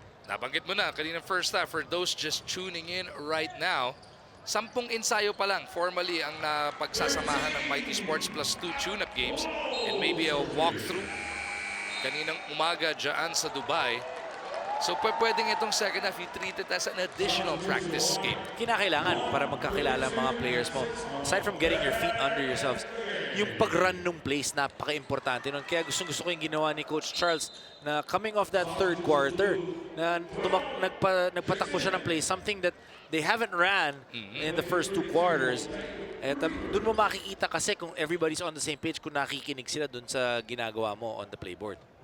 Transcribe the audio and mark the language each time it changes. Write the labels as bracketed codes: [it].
[tl] Nabanggit mo na kanina [en] first half. For those just tuning in right now, 10 [tl] ensayo pa lang [en] formally [tl] ang napagsasamahan ng [en] Mighty Sports plus 2 tune-up games and maybe a walkthrough [tl] kaninang umaga dyan sa [en] Dubai. So [tl] pwedeng itong [en] second half i-treat it as an additional practice game. [tl] Kinakailangan para magkakilala ang mga players mo. [en] Aside from getting your feet under yourselves, [tl] yung pag-run ng plays, napaka-importante nun. Kaya gusto ko yung ginawa ni [en] Coach Charles na coming off that third quarter, [tl] na nagpatakbo siya ng [en] plays, something that they haven't ran in the first 2 quarters. [tl] At dun mo makikita kasi kung [en] everybody's on the same page, [tl] kung nakikinig sila dun sa ginagawa mo [en] on the playboard.